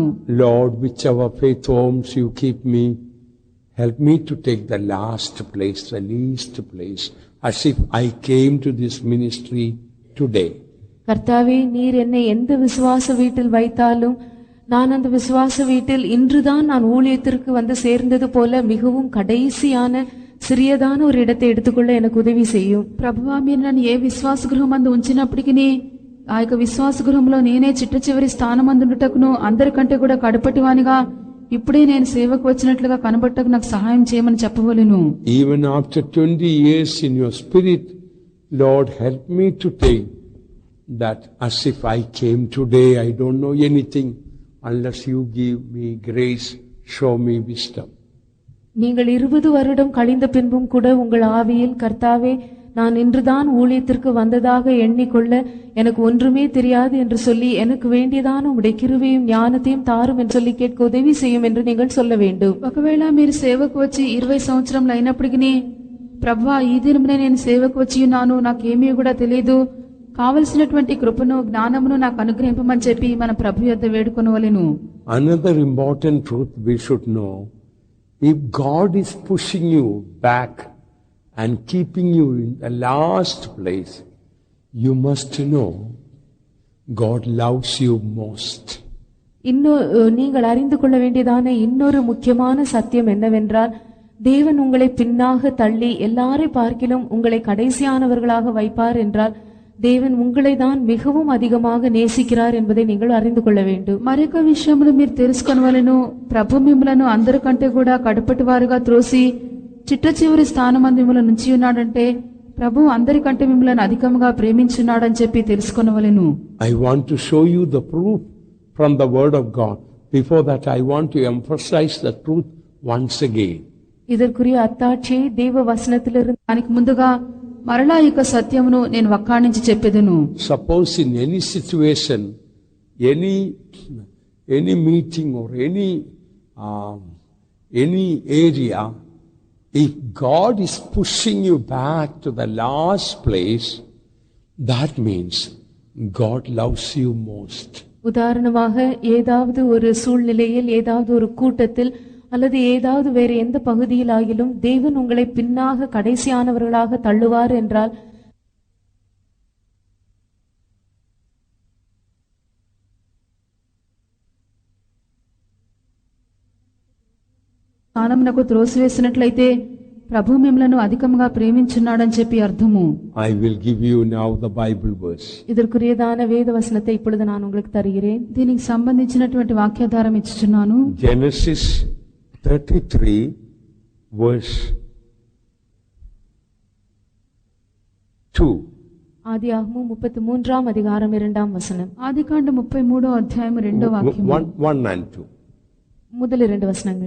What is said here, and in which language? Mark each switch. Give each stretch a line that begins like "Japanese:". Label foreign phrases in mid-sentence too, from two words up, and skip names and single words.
English: Lord, whichever faith homes you keep me, help me to take the last place, the least place, as if I came to this ministry today.
Tamil: கர்த்தாவே, நீர் என்னை எந்த விசுவாச வீட்டில் வைத்தாலும் நான் அந்த விசுவாச வீட்டில் இன்றுதான் நான் ஊழியத்திற்கு வந்து சேர்ந்தது போல மிகவும் கடைசியான సిరియదాన ஒரு இடத்தை எடுத்துకొள்ள எனக்கு உதவி செய்யு.
Telugu: ప్రభువా, మీరు నన్ను ఏ విశ్వాస గృహం అందు ఉంచినప్పటికీ ఆ యొక్క విశ్వాస గృహంలో నేనే చిట్ట చివరి స్థానమందుటకును అందరికంటే కూడా కడపటివానిగా ఇప్పుడే నేను సేవకు వచ్చినట్లుగా కనబట్టకు నాకు సహాయం చేయమని చెప్పవలెను.
English: Even after 20 years in your spirit, Lord, help me to take that as if I came today. I don't know anything unless you give me grace, show me wisdom.
Tamil: நீங்கள் 20 வருடம் கழிந்த பின்பும் கூட உங்கள் ஆவியில், கர்த்தாவே, நான் இன்றுதான் ஊழியத்திற்கு வந்ததாக எண்ணிக்கொள்ள எனக்கு ஒன்றுமே தெரியாது என்று சொல்லி எனக்கு வேண்டியதான உம்முடைய கிருபையும் ஞானத்தையும் தாரும் என்று சொல்லி கேட்க உதவி செய்யும் என்று நீங்கள் சொல்ல வேண்டும்.
Telugu: ఒకవేళ మీరు సేవకు వచ్చి 20 సంవత్సరములు అయినప్పటికీ, ప్రభువా, ఈ దినమునే నేను సేవకు వచ్చి ఉన్నాను, నాకేమీ కూడా తెలియదు, కావలసినటువంటి కృపను జ్ఞానమును నాకు అనుగ్రహింపమని చెప్పి మన ప్రభు యొద్ద వేడుకొనవలెను.
English: Another important truth we should know: if God is pushing you back and keeping you in the last place, you must know God loves you most.
Tamil: நீங்கள் அறிந்து கொள்ள வேண்டியதான இன்னொரு முக்கியமான சத்தியம் என்னவென்றால், தேவன் உங்களை பின்னாக தள்ளி எல்லாரை பார்க்கிலும் உங்களை கடைசியானவர்களாக வைப்பார் என்றால் தேவன் உங்களை தான் மிகவும் அதிகமாக நேசிக்கிறார் என்பதை நீங்கள் அறிந்து கொள்ள வேண்டும்.
Telugu: మరొక విషయమును మీరు తెలుసుకొనవలెను. ప్రభు మిమ్మలను అందరికంటే కూడా కడపటి వారుగా త్రోసి చిట్ట చివరి స్థానమందు మిమ్మల్ని ఉంచి ఉన్నాడంటే ప్రభు అందరికంటే మిమ్మల్ని అధికంగా ప్రేమించున్నాడని చెప్పి తెలుసుకొనవలెను.
English: I want to show you the proof from the word of God. Before that, I want to emphasize the truth once again.
Tamil: இதற்குரிய அத்தாட்சியை தேவ வசனத்திலிருந்து
Telugu: దానికి ముందుగా మరలా ఈ సత్యమును నేను వక్కాణించి చెప్పెదను.
English: Suppose in any situation, any meeting or any area, if God is pushing you back to the last place, that means God loves you most.
Tamil: உதாரணமாக, ஏதாவது ஒரு சூழ்நிலையில், ஏதாவது ஒரு கூட்டத்தில் அல்லது ஏதாவது வேறு எந்த பகுதியில் ஆகிலும் தேவன் உங்களை பின்னாக கடைசியானவர்களாக தள்ளுவார் என்றால்
Telugu: స్థానమునకు త్రోసివేసినట్లయితే ప్రభు మిమ్మలను అధికంగా ప్రేమించున్నాడని చెప్పి అర్థము.
English: I will give you now the Bible verse.
Tamil: இதற்குரியதான வேத வசனத்தை இப்பொழுது நான் உங்களுக்கு தருகிறேன்.
Telugu: దీనికి సంబంధించినటువంటి వాక్యాధారం ఇచ్చుచున్నాను.
English: Genesis 33 verse 2.
Tamil: ஆதியாகமம் 33ஆம் அதிகாரம் 2ஆம் வசனம்.
Telugu: ఆదికాండం 33వ అధ్యాయం 2వ వాక్యం.
English: 1 and 2.
Tamil: முதல் 2 வசனங்கள்.